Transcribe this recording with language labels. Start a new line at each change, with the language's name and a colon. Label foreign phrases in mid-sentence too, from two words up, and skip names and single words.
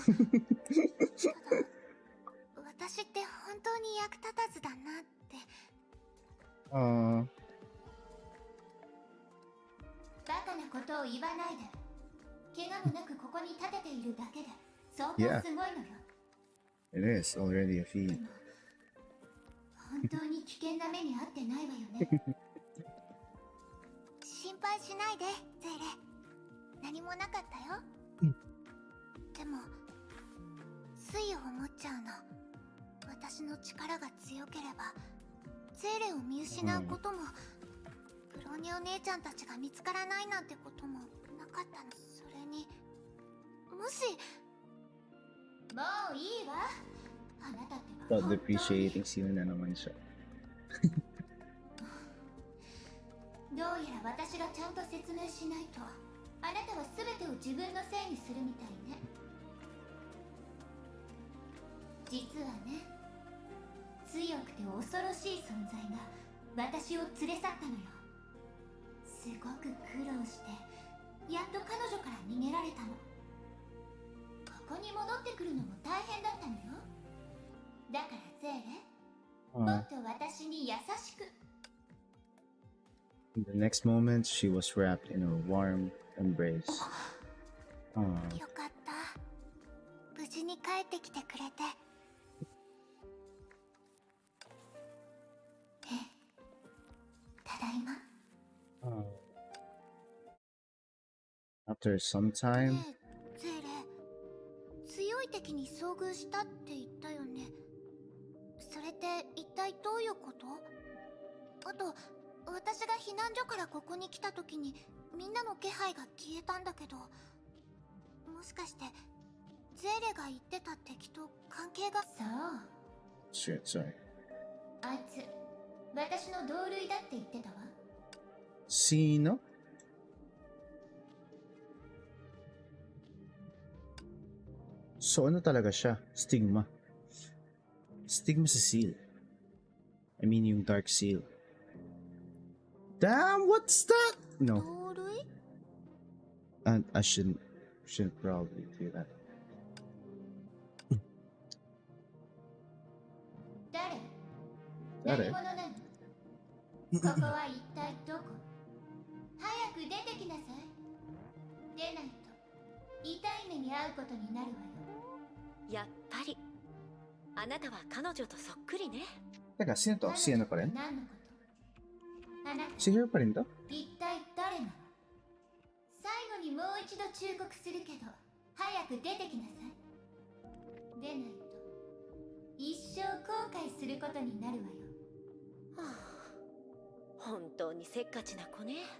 Japanese: ただ私って本当に役立たずだなって。バカなことを言わないで。怪我もなくここに立てているだけで相当すごいのよ。
English: It is already a feat.
Japanese: 本当に危険な目に遭ってないわよね。心配しないで、ゼーレ。何もなかったよ。でもつい思っちゃうの。私の力が強ければゼーレを見失うことも、ブローニお姉ちゃんたちが見つからないなんてこともなかったの。それにもし。もういいわ。あなたってば
English: Not depreciating
Filipino: sino na naman siya.
Japanese: どうやら私がちゃんと説明しないとあなたは全てを自分のせいにするみたいね。実はね、強くて恐ろしい存在が私を連れ去ったのよ。すごく苦労してやっと彼女から逃げられたの。ここに戻ってくるのも大変だったのよ。だからゼーレ、もっと私に優しく。
English: In the next moment, she was wrapped in a warm embrace.
Japanese: よかった。無事に帰ってきてくれて。ただいま。
English: After some time,
Japanese: ゼーレ、 い敵に遭遇したって言ったよね。それって一体どういうこと？あと、私が避難所からここに来た時にみんなの気配が消えたんだけど、もしかしてゼーレが言ってた敵と関係が。そう、
English: Shit, sorry.
Japanese: あいつ私の同類だって言ってたわ。
Filipino: Sino? So ano talaga siya? Stigma. Stigma sa seal.
English: I mean
Filipino: yung
English: dark seal. Damn, what's that? No,
Japanese: 同類？
English: and I shouldn't probably do that.
Japanese: 誰？誰？何者なの？ここは一体どこ？早く出てきなさい。出ないと痛い目に遭うことになるわよ。やっぱりあなたは彼女とそっくりね。
Filipino: Teka, sino to? Si ano pa rin?
Japanese: 何のこと？あなた
Filipino: Si Hero pa rin to?
Japanese: 一体誰なの？最後にもう一度忠告するけど、早く出てきなさい。出ないと一生後悔することになるわよ。はあ、本当にせっかちな子ね。